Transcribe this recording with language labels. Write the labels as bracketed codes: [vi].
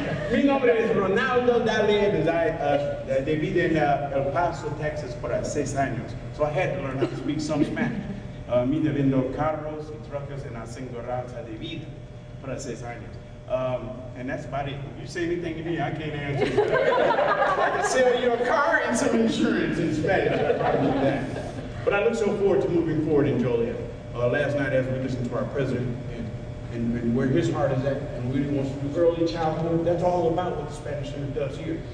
[es] Mi nombre es Ronaldo Dalet, I viví en El Paso, Texas, por 6 años. [en] So I had to learn how to speak some Spanish. [es] Mi vendo carros y trucks en aseguranza de vida por 6 años. [en] And that's about it. If you say anything to me, I can't answer. I can sell you a car and some insurance in Spanish. I probably do that. But I look so forward to moving forward in Joliet. Last night, as we listened to our president and where his heart is at, and really wants to do early childhood, that's all about what the Spanish Center does here.